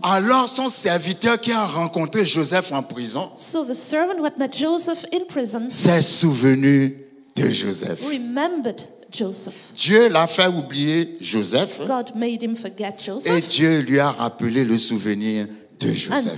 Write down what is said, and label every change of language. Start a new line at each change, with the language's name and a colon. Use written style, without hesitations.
French: Alors son serviteur qui a rencontré Joseph en prison
English: So the servant who had met Joseph in prison
French: s'est souvenu de Joseph.
English: remembered Joseph.
French: Dieu l'a fait oublier Joseph
English: God made him forget
French: et
English: Joseph,
French: Dieu lui a rappelé le souvenir de Joseph.